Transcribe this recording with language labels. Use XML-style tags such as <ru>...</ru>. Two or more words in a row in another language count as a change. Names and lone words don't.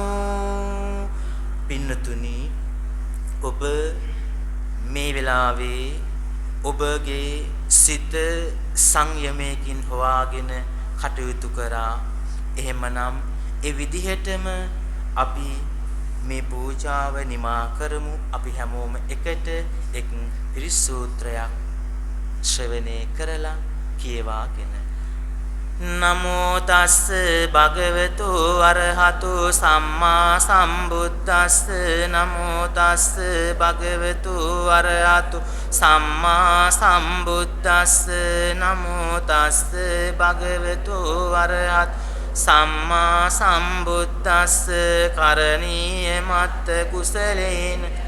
<si>පින්නතුනි ඔබ මේ වෙලාවේ ඔබගේ සිත සංයමයෙන් හොවාගෙන කටයුතු කරා එහෙමනම් ඒ විදිහටම අපි මේ පූජාව නිමා කරමු අපි හැමෝම එකට එක් පිරිස් සූත්‍රයක් ශ්‍රවණය කරලා කියවාගෙන</si> <pi>නමෝ තස්ස භගවතු අරහතු සම්මා සම්බුද්දස්ස නමෝ තස්ස භගවතු අරහතු සම්මා සම්බුද්දස්ස නමෝ තස්ස භගවතු අරහත් සම්මා සම්බුද්දස්ස කරණීය මත්ත කුසලේන</pi>